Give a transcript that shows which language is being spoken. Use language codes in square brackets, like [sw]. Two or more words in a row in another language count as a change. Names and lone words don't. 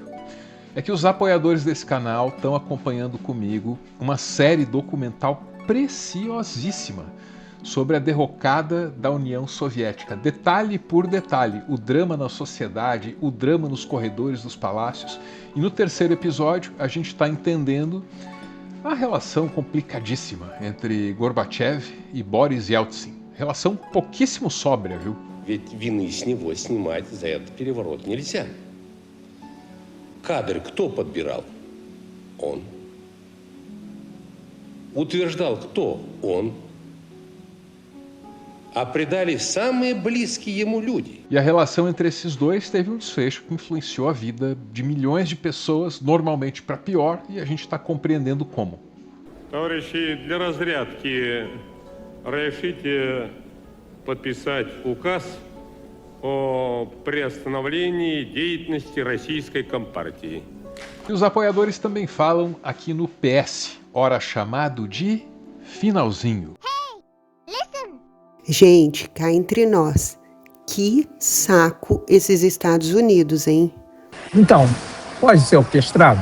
[pt] É que os apoiadores desse canal estão acompanhando comigo uma série documental preciosíssima sobre a derrocada da União Soviética, detalhe por detalhe, o drama na sociedade, o drama nos corredores dos palácios. E no terceiro episódio a gente está entendendo a relação complicadíssima entre Gorbachev e Boris Yeltsin. Relação pouquíssimo sóbria, viu? [ru] Ведь вины с него снимать за этот переворот нельзя. Кадры кто подбирал? Он. Утверждал кто? Он. А предали самые близкие ему люди. [pt] E a relação entre esses dois teve um desfecho que influenciou a vida de milhões de pessoas, normalmente para pior, e a gente está compreendendo como. [ru] Товарищи, для разрядки разрешите подписать указ о приостановлении деятельности российской Компартии. [pt] E os apoiadores também falam aqui no PS, ora chamado de finalzinho. Gente, cá entre nós, que saco esses Estados Unidos, hein? Então, pode ser orquestrado?